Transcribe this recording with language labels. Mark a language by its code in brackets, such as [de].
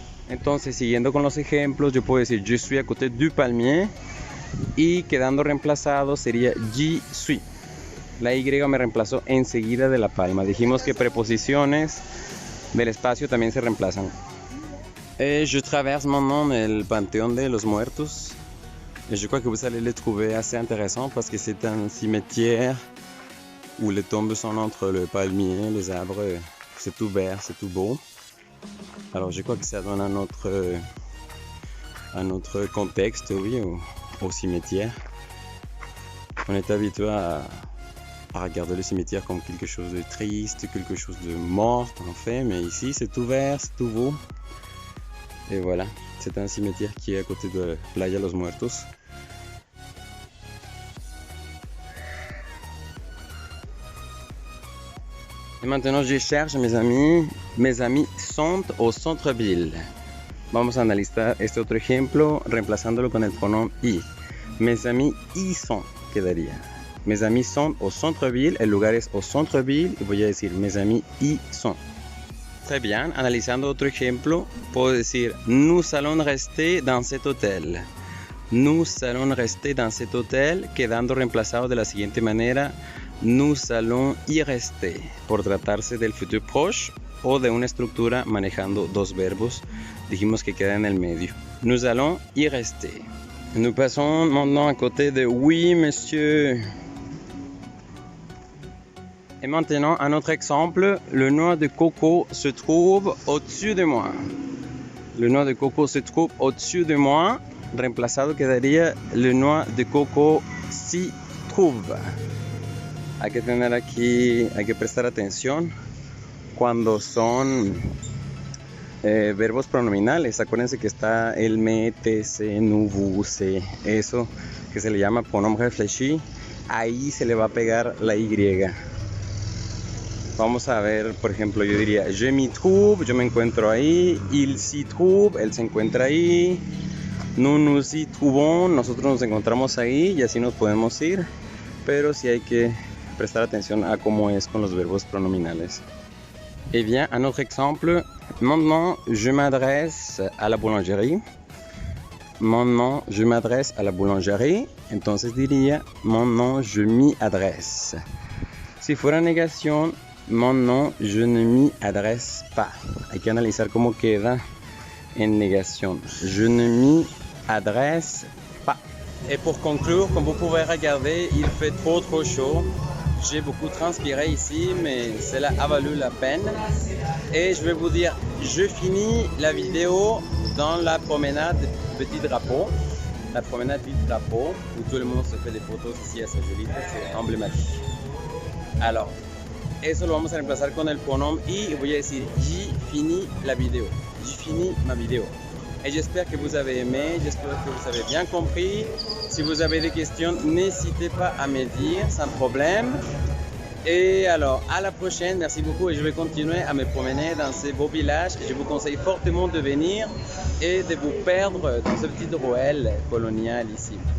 [es] Entonces siguiendo con los ejemplos, yo puedo decir [fr] je suis à côté du palmier [es] y quedando reemplazado sería [fr] j'y suis. [es] La Y me reemplazó enseguida de la palma. Dijimos que preposiciones del espacio también se reemplazan. [fr] Je traverse maintenant el Panthéon de los Muertos. Et je crois que vous allez le trouver assez intéressant parce que c'est un cimetière où les tombes sont entre le palmier, les arbres. C'est tout vert, c'est tout beau. Alors je crois que ça donne un autre contexte, oui, au cimetière. On est habitué à regarder le cimetière comme quelque chose de triste, quelque chose de mort en fait, mais ici c'est tout vert, c'est tout beau. Et voilà, c'est un cimetière qui est à côté de Playa Los Muertos. Et maintenant je cherche mes amis. Mes amis sont au centre-ville. [es] Vamos a analizar este otro ejemplo reemplazándolo con el pronom y. [fr] Mes amis y sont [es] quedaría. [fr] Mes amis sont au centre-ville, [es] el lugar es [fr] au centre-ville [es] y voy a decir [fr] mes amis y sont. Très bien, [es] analizando otro ejemplo, puedo decir [fr] nous allons rester dans cet hôtel. Nous allons rester dans cet hôtel, [es] quedando reemplazado de la siguiente manera, [fr] nous allons y rester, [es] por tratarse del futur proche o de una estructura manejando dos verbos, dijimos que queda en el medio. [fr] Nous allons y rester. Nous passons maintenant à côté de oui, monsieur. Et maintenant, un autre exemple, le noix de coco se trouve au-dessus de moi. Le noix de coco se trouve au-dessus de moi. [es] Reemplazado quedaría [fr] le noix de coco s'y trouve. [es] Hay que tener aquí, hay que prestar atención cuando son verbos pronominales. Acuérdense que está el me, te, se, nous, vous, se, eso que se le llama pronom réfléchi. Ahí se le va a pegar la Y. Vamos a ver, por ejemplo, yo diría [fr] je m'y trouve, [es] yo me encuentro ahí. [fr] Il s'y trouve, [es] él se encuentra ahí. [fr] Nous nous y trouvons, [es] nosotros nos encontramos ahí y así nos podemos ir. Pero sí hay que prestar atención a cómo es con los verbos pronominales. [fr] Et bien, un autre exemple. Maintenant, je m'adresse à la boulangerie. Maintenant, je m'adresse à la boulangerie. [es] Entonces diría, [fr] maintenant, je m'y adresse. [es] Si fuera negación, [fr] maintenant, je ne m'y adresse pas. [es] Hay que analizar cómo queda en negación. [fr] Je ne m'y adresse pas. Et pour conclure, comme vous pouvez regarder, il fait trop chaud. J'ai beaucoup transpiré ici, mais cela a valu la peine. Et je vais vous dire, je finis la vidéo dans la promenade Petit Drapeau. La promenade Petit Drapeau, où tout le monde se fait des photos ici à Sayulita, c'est emblématique. [es] Alors, eso lo vamos a reemplazar con el pronom y voy a decir, [fr] j'y finis la vidéo. J'y finis ma vidéo. Et j'espère que vous avez aimé, j'espère que vous avez bien compris. Si vous avez des questions, n'hésitez pas à me dire, sans problème. Et alors, à la prochaine, merci beaucoup et je vais continuer à me promener dans ces beaux villages. Je vous conseille fortement de venir et de vous perdre dans ce petit ruelle colonial ici.